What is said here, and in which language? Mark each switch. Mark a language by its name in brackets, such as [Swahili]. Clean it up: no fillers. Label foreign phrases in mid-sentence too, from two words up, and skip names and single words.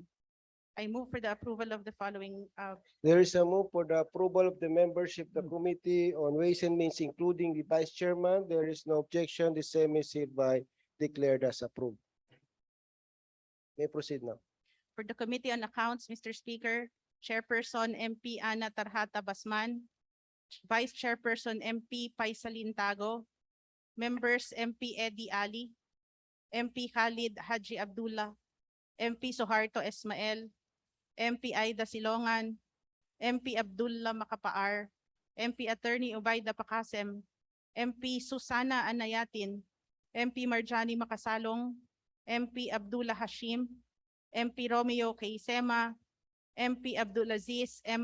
[English] I move for the approval of the following. There is a move for the approval of the membership of the Committee on Ways and Means, including the vice chairman. There is no objection. The same is hereby declared as approved. May proceed now. For the Committee on Accounts, Mr. Speaker, Chairperson MP Ana Tarhata Basman, Vice Chairperson MP Paisalin Tago, Members MP Eddie Ali, MP Khalid Haji Abdullah, MP Soharto Esmael, MP Aida Silongan, MP Abdullah Makapaar, MP Attorney Ubayda Pakasem, MP Susana Anayatin, MP Marjani Makasalong, MP Abdullah Hashim, MP Romeo Kaisema, MP Abdulaziz M.